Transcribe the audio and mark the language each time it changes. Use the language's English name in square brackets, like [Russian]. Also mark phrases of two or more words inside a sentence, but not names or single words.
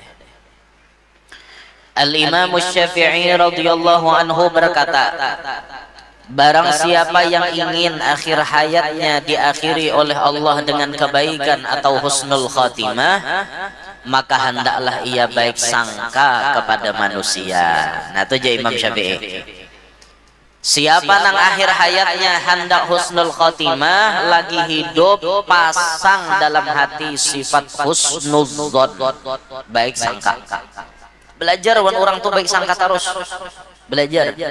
[Indonesian] Al-Imam Syafi'i [Arabic] رضي الله عنه [Indonesian] berkata, barang siapa yang ingin akhir hayatnya diakhiri oleh Allah dengan kebaikan atau [Arabic] حسن الخاتمة, [Indonesian] maka hendaklah ia baik sangka kepada manusia. Nah itu jadi Imam Syafi'i. [Banjar] Siapa nang akhir hayatnya hendak [Arabic] حسن الخاتمة, [Banjar] lagi hidup pasang dalam hati sifat husnudzon, baik sangka. Belajar wan orang tuh baik sangka terus. [Indonesian] Belajar.